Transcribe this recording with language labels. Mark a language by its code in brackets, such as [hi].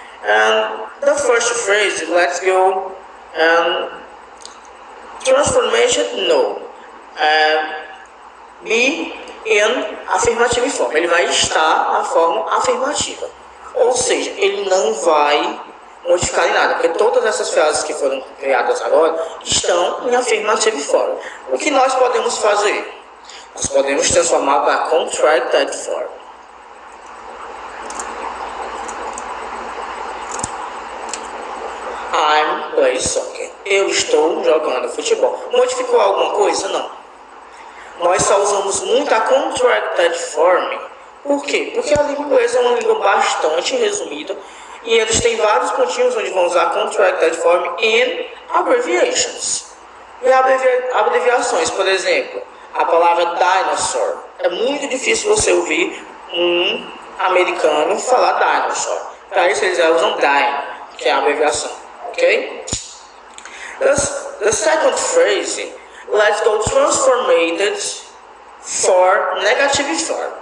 [en] And the first phrase, let's go and transformation no. Be in affirmative form. [pt] Ele vai estar na forma afirmativa. Ou seja, ele não vai modificar em nada, porque todas essas frases que foram criadas agora estão em affirmative form. O que nós podemos fazer? Nós podemos transformar para contracted form. [en] I'm playing soccer. [pt] Eu estou jogando futebol. Modificou alguma coisa? Não. Nós só usamos muito a contracted form. Por quê? Porque a língua inglesa é uma língua bastante resumida e eles têm vários pontinhos onde vão usar [en] contracted form and abbreviations. [pt] E abreviações, por exemplo, a palavra dinosaur. É muito difícil você ouvir um americano falar dinosaur. Para isso eles usam dino, que é a abreviação. [en] Okay? The second phrase, let's go transformated for negative form.